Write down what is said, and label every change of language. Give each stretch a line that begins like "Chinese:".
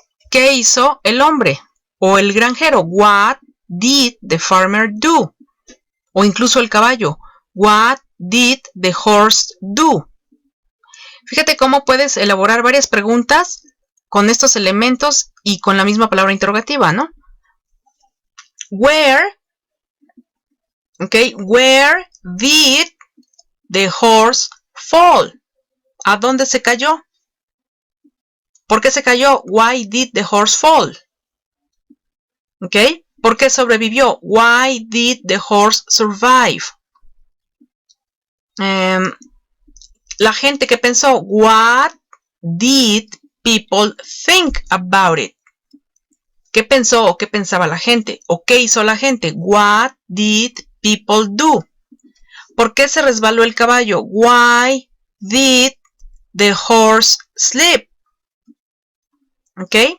Spanish: ¿Qué hizo el hombre o el granjero?
English: What did the farmer do?
Spanish: O incluso el caballo.
English: What did the horse do?
Spanish: Fíjate cómo puedes elaborar varias preguntas con estos elementos y con la misma palabra interrogativa, ¿no?
English: Where, okay, where did the horse fall?
Spanish: ¿A dónde se cayó? ¿Por qué se cayó?
English: Why did the horse fall? ¿Ok?
Spanish: ¿Por qué sobrevivió?
English: Why did the horse survive?
Spanish: La gente que pensó,
English: what did people think about it?
Spanish: ¿Qué pensó o qué pensaba la gente? ¿O qué hizo la gente?
English: What did people do?
Spanish: ¿Por qué se resbaló el caballo?
English: Why did the horse sleep?
Spanish: ¿Ok?